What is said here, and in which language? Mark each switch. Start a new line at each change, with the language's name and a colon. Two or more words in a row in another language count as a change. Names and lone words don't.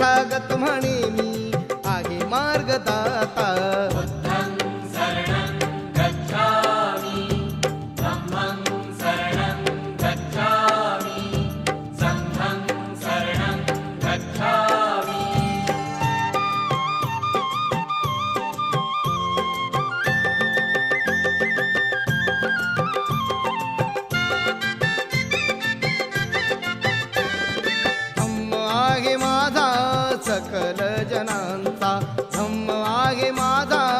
Marathi: शरणागत म्हणे मी आहे मार्गदाता
Pali: बुद्धं शरणं गच्छामि धम्मं शरणं गच्छामि संघं शरणं गच्छामि
Marathi: धम्म आहे माझा सकल जनांचा धम्म आहे माझा